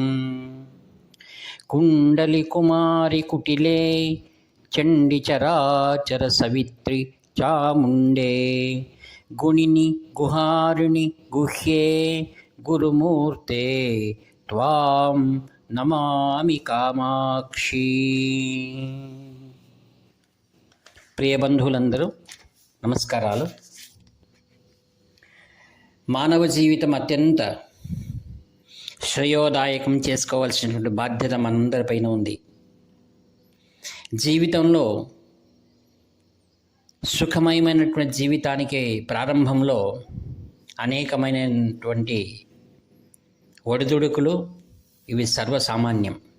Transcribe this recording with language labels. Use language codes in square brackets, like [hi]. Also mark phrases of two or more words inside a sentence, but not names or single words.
[sa] कुण्डलिकुमारिकुटिले चण्डिचराचरसवित्रि चामुण्डे गुणिनि गुहारिणि गुह्ये गुरुमूर्ते त्वां नमामि कामाक्षी। [te] ప్రియబంధువులందరూ నమస్కారాలు. మానవ జీవితం అత్యంత శ్రేయోదాయకం చేసుకోవాల్సినటువంటి బాధ్యత మనందరిపైన ఉంది. జీవితంలో సుఖమయమైనటువంటి జీవితానికి ప్రారంభంలో అనేకమైనటువంటి ఒడిదుడుకులు ఇవి సర్వసామాన్యం.